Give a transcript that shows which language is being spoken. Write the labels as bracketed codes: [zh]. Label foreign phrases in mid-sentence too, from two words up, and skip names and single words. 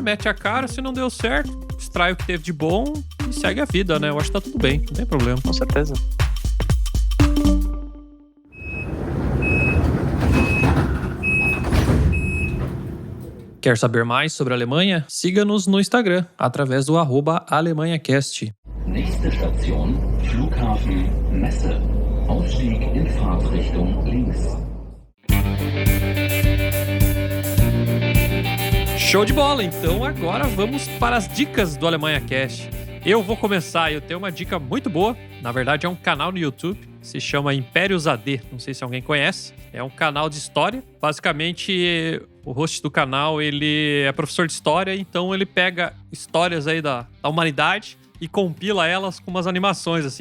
[pt] mete a cara, se não deu certo, extrai o que teve de bom e segue a vida, né? Eu acho que tá tudo bem, não tem problema. Com certeza. Quer saber mais sobre a Alemanha? Siga-nos no Instagram, através do @AlemanhaCast. [de] Nächste Station, Flughafen Messe. Ausstieg in Fahrtrichtung links. [pt] Show de bola! Então agora vamos para as dicas do AlemanhaCast. Eu vou começar, eu tenho uma dica muito boa. Na verdade é um canal no YouTube, se chama Impérios AD, não sei se alguém conhece. É um canal de história. Basicamente, o host do canal, ele é professor de história, então ele pega histórias aí da humanidade e compila elas com umas animações, assim.